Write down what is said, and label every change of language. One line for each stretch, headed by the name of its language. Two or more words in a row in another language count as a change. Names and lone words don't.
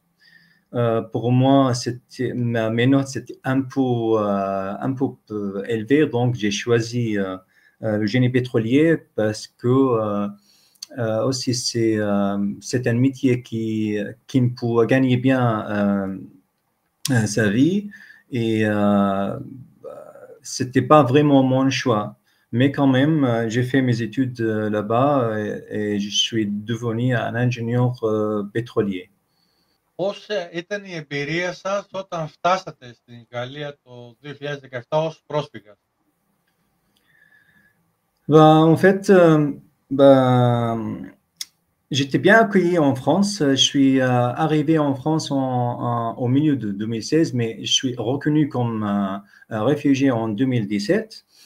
French: Pour moi, mes notes c'était un peu élevées, donc j'ai choisi le génie pétrolier parce que aussi c'est un métier qui me peut gagner bien sa vie et c'était pas vraiment mon choix. Mais quand même, j'ai fait mes études là-bas et je suis devenu un ingénieur pétrolier.
Greek: Πώς ήταν η εμπειρία σας όταν φτάσατε στην Γαλλία το 2017 ως πρόσφυγας?
French: Bah, en fait, bah, j'étais bien accueilli en France. Je suis arrivé en France au milieu de 2016, mais je suis reconnu comme un réfugié en 2017.